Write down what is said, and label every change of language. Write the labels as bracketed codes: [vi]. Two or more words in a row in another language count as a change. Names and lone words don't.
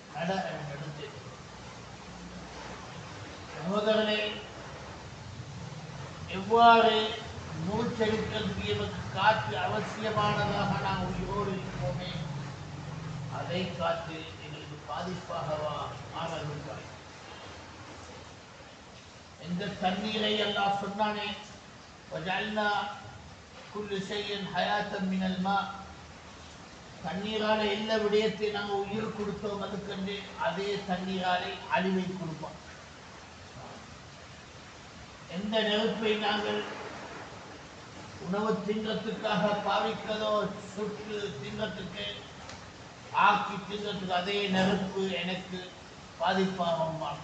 [ta] சகோதரனே, எவ்வாறு நூல் செலுத்துவதற்கு எமக்கு காற்று அவசியமானதாக நாம் உயிரோடு இருப்போமே அதை காற்று எங்களுக்கு பாதிப்பாகவா மாறவில்லை. இந்த தண்ணீரை அல்லாஹ் சொன்னானே, [ar] وجعلنا كل شيء حياة من الماء. [ta] தண்ணீரால எல்லா விடயத்தை நாங்கள் உயிர் கொடுத்தோம், அதுக்கென்று அதே தண்ணீராலே அழிவை கொடுப்போம். எந்த நெருப்பை நாங்கள் உணவு தின்றத்துக்காக பாவிக்கிறதோ, சுற்று தின்றத்துக்கு ஆக்கி தின்றத்துக்கு அதே நெருப்பு எனக்கு பாதிப்பாகும்.